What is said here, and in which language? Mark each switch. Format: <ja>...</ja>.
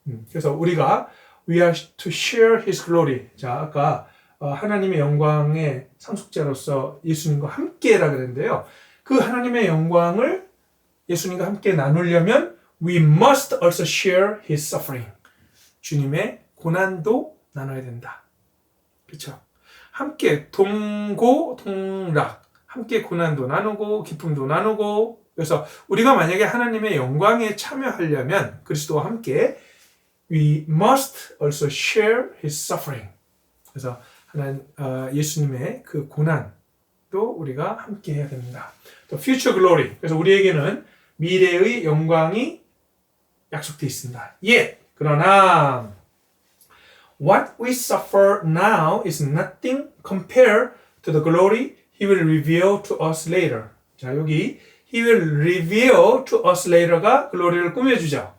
<ko>그래서 우리가</ko> <en>we are to share His glory.</en> <ko>자, 아까 하나님의 영광의 상속자로서 예수님과 함께라 그랬는데요. 그 하나님의 영광을 예수님과 함께 나누려면</ko> <en>we must also share His suffering.</en> <ko>주님의 고난도 나눠야 된다. 그렇죠? 함께 동고동락, 함께 고난도 나누고 기쁨도 나누고. 그래서 우리가 만약에 하나님의 영광에 참여하려면 그리스도와 함께</ko> <en>we must also share His suffering.</en> <ko>그래서 예수님의 그 고난도 우리가 함께 해야 됩니다.</ko> <en>또 future glory.</en> <ko>그래서 우리에게는 미래의 영광이 약속되어 있습니다. 그러나</ko> <en>what we suffer now is nothing compared to the glory He will reveal to us later.</en> <ko>자, 여기</ko> <en>He will reveal to us later</en> <ko>가 글로리를 꾸며주죠.</ko>